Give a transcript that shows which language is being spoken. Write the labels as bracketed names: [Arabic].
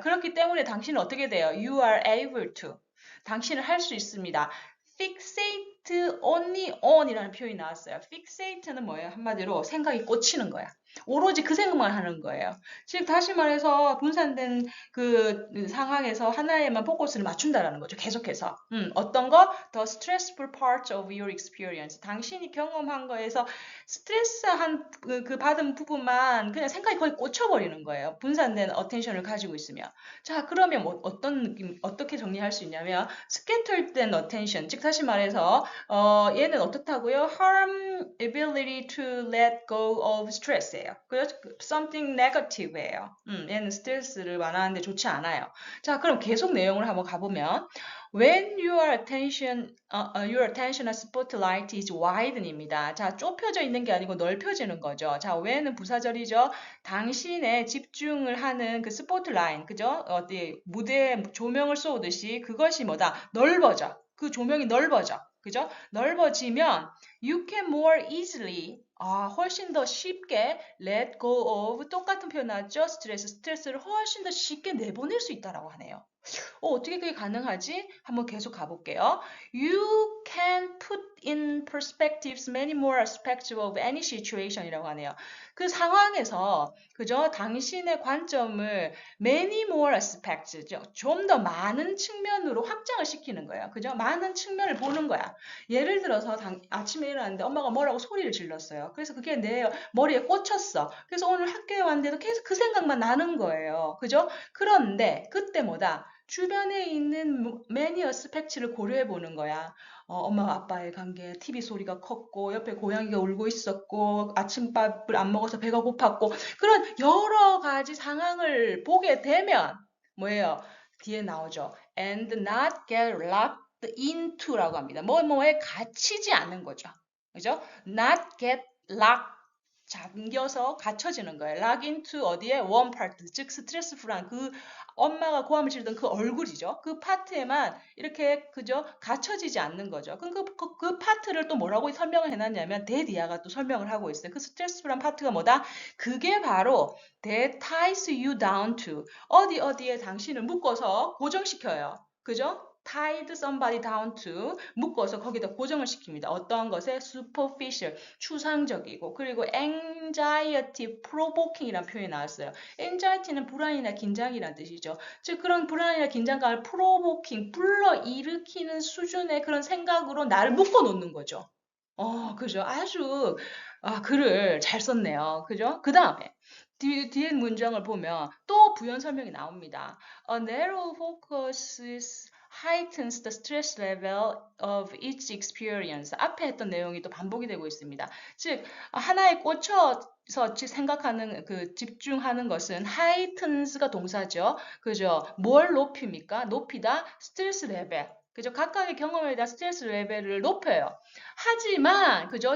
[Korean] 그렇기 때문에 당신은 어떻게 돼요? [English] You are able to [Korean] 당신은 할 수 있습니다. [English] fixate only on [Korean] 이라는 표현이 나왔어요. fixate는 뭐예요? 한마디로 생각이 꽂히는 거야. 오로지 그 생각만 하는 거예요. 즉 다시 말해서 분산된 그 상황에서 하나에만 포커스를 맞춘다라는 거죠. 계속해서. 어떤 거? [English] The stressful parts of your experience. [Korean] 당신이 경험한 거에서 스트레스한 그 받은 부분만 그냥 생각이 거의 꽂혀버리는 거예요. 분산된 어텐션을 가지고 있으면. 자, 그러면 뭐 어떤 느낌, 어떻게 정리할 수 있냐면 [English] scattered attention, [Korean] 즉 다시 말해서 얘는 어떻다고요? [English] harm ability to let go of stress예요. [Korean] 그래서 [English] something negative [Korean] 예요. 얘는 스트레스를 완화하는데 좋지 않아요. 자, 그럼 계속 내용을 한번 가보면 [English] when your attention spotlight is widen [Korean] 입니다. 자, 좁혀져 있는 게 아니고 넓혀지는 거죠. 자, when은 부사절이죠. 당신의 집중을 하는 그 스포트라인, 그죠? 어디 무대에 조명을 쏘듯이 그것이 뭐다? 넓어져. 그 조명이 넓어져. 그죠? 넓어지면 [English] you can more easily [Korean] 훨씬 더 쉽게 [English] let go of [Korean] 똑같은 표현 나왔죠? 스트레스를 훨씬 더 쉽게 내보낼 수 있다라고 하네요. 어떻게 그게 가능하지? 한번 계속 가볼게요. [English] You can put in perspectives many more aspects of any situation [Korean] 이라고 하네요. 그 상황에서 그죠? 당신의 관점을 [English] many more aspects, [Korean] 좀 더 많은 측면으로 확장을 시키는 거예요. 그죠? 많은 측면을 보는 거야. 예를 들어서 아침에 일어났는데 엄마가 뭐라고 소리를 질렀어요. 그래서 그게 내 머리에 꽂혔어. 그래서 오늘 학교에 왔는데도 계속 그 생각만 나는 거예요. 그죠? 그런데 그때 뭐다? 주변에 있는 매니 어스펙트를 고려해 보는 거야. 엄마와 아빠의 관계, TV 소리가 컸고, 옆에 고양이가 울고 있었고, 아침밥을 안 먹어서 배가 고팠고, 그런 여러 가지 상황을 보게 되면, 뭐예요? 뒤에 나오죠. [English] And not get locked into [Korean] 라고 합니다. 뭐뭐에 갇히지 않는 거죠. 그죠? [English] Not get locked. [Korean] 잠겨서 갇혀지는 거예요. [English] lock into [Korean] 어디에? [English] one part, [Korean] 즉 스트레스풀한 그 엄마가 고함을 지르던 그 얼굴이죠. 그 파트에만 이렇게 그죠? 갇혀지지 않는 거죠. 그럼 그 파트를 또 뭐라고 설명을 해놨냐면 데디아가 또 설명을 하고 있어요. 그 스트레스풀한 파트가 뭐다? 그게 바로 [English] that ties you down to [Korean] 어디에 당신을 묶어서 고정시켜요. 그죠? [English] tied somebody down to [Korean] 묶어서 거기다 고정을 시킵니다. 어떠한 것에 superficial 추상적이고 그리고 [English] anxiety provoking [Korean] 이라는 표현이 나왔어요. anxiety는 불안이나 긴장이라는 뜻이죠. 즉 그런 불안이나 긴장감을 provoking 불러일으키는 수준의 그런 생각으로 나를 묶어 놓는 거죠. 그죠. 아주 글을 잘 썼네요. 그죠? 그 다음에 뒤에 문장을 보면 또 부연 설명이 나옵니다. [English] A narrow focus heightens the stress level of each experience. [Korean] 앞에 했던 내용이 또 반복이 되고 있습니다. 즉 하나에 꽂혀서 생각하는 집중하는 것은 heightens가 동사죠. 그죠? 뭘 높입니까? 높이다 스트레스 레벨. 그죠? 각각의 경험에 대한 스트레스 레벨을 높여요. 하지만 그죠?